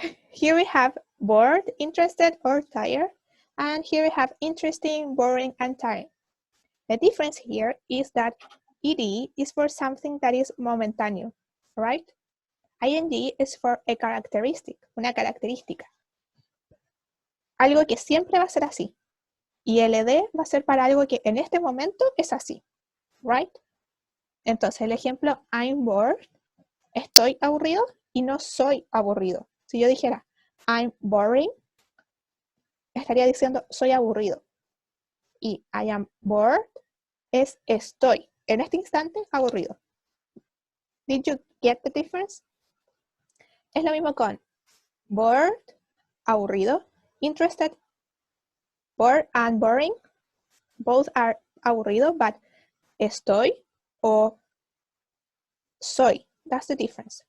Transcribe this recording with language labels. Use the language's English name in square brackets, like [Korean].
[English] Here we have bored, interested, or tired, and here we have interesting, boring, and tiring. The difference here is that ed is for something that is momentáneo, right? ing is for a characteristic, [Spanish] una característica. Algo que siempre va a ser así. Y ld va a ser para algo que en este momento es así, right? Entonces el ejemplo, [English] I'm bored, [Spanish] estoy aburrido y no soy aburrido. Si yo dijera, [English] I'm boring, [Spanish] estaría diciendo, soy aburrido. Y [English] I am bored [Spanish] es estoy, en este instante, aburrido. [English] Did you get the difference? [Spanish] Es lo mismo con bored, aburrido, interested, [English] bored and boring. Both are aburrido, but [Spanish] estoy o soy. [English] That's the difference.